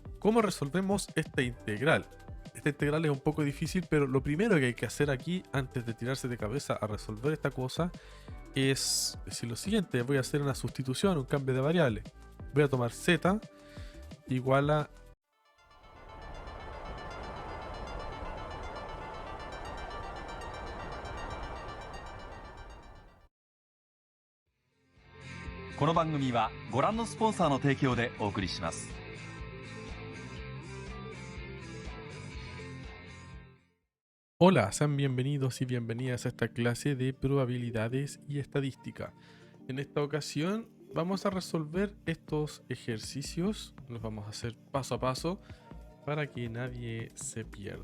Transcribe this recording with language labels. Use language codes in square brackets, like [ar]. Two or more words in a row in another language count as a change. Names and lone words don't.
[es] ¿Cómo resolvemos esta integral? Esta integral es un poco difícil, pero lo primero que hay que hacer aquí, antes de tirarse de cabeza a resolver esta cosa, es decir lo siguiente. Voy a hacer una sustitución, un cambio de variable. Voy a tomar z igual a... [ja] この番組はご覧のスポンサーの提供でお送りします。 [es] Hola, sean bienvenidos y bienvenidas a esta clase de probabilidades y estadística. En esta ocasión vamos a resolver estos ejercicios, los vamos a hacer paso a paso para que nadie se pierda.